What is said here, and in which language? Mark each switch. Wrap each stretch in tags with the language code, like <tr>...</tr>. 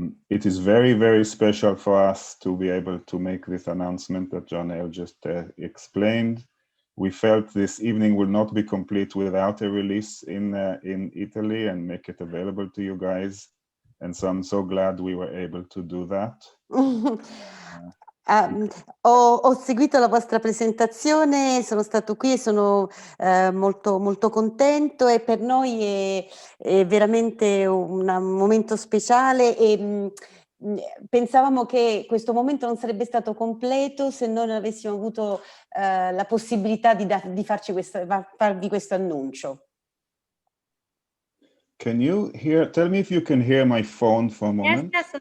<en>It is very, very special for us to be able to make this announcement that Jarnail just explained. We felt this evening will not be complete without a release in Italy and make it available to you guys. And so I'm so glad we were able to do that.</en> <it>Ho seguito la vostra presentazione, sono stato qui e sono molto, molto contento, e per noi è veramente un momento speciale, e pensavamo che questo momento non sarebbe stato completo se non avessimo avuto la possibilità di farvi questo annuncio.</it> <en>Can you hear? Tell me if you can hear my phone for a moment.</en>